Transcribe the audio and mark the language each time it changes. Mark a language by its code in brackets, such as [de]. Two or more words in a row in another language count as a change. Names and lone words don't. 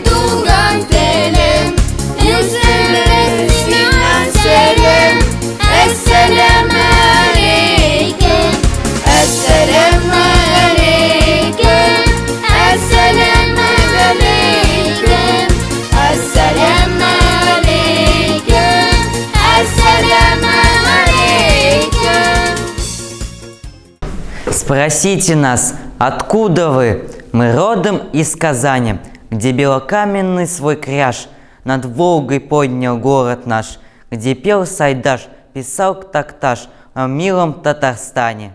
[tt] tuğan telem, Müslüman selam, [ar] السلام عليكم، السلام عليكم، السلام عليكم، السلام عليكم، السلام عليكم. [ru] Спросите нас, откуда вы? Мы родом из Казани, где белокаменный свой кряж над Волгой поднял город наш, где пел Сайдаш, писал Такташ о милом Татарстане.